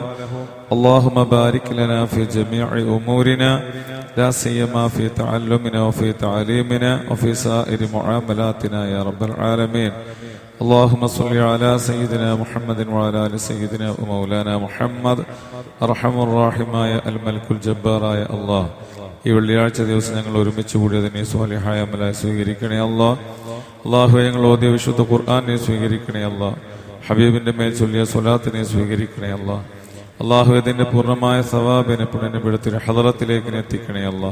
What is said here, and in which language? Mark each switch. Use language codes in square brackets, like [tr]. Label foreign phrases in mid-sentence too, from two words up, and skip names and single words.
[ar] اللهم بارك لنا في جميع أمورنا، لا سيما في تعلمنا وفي تعليمنا وفي سائر معاملاتنا يا رب العالمين. اللهم صل على سيدنا محمد وعلى آل سيدنا ومولانا محمد. أرحم الراحماയ [ml] അൽമൽക്കുൽ ജബ്ബാറായ അല്ലാഹ്, ഈ വെള്ളിയാഴ്ച ദിവസം ഞങ്ങൾ ഒരുമിച്ച് കൂടിയതിനെ സ്വാലിഹായ അമലായി സ്വീകരിക്കണേ അല്ലാഹ്. അല്ലാഹുവേ, ഞങ്ങൾ ഓതിയ വിശുദ്ധ ഖുർആനെ സ്വീകരിക്കണേ അല്ലാഹ്. ഹബീബിന്റെ മേൽ ചൊല്ലിയ സ്വലാത്തിനെ സ്വീകരിക്കണേ അല്ലാ. അള്ളാഹു ഇതിന്റെ പൂർണ്ണമായ സവാബിനെ പുണ്യപ്പെടുത്തി ഹദറത്തിലേക്ക് എത്തിക്കണേ അല്ലാ.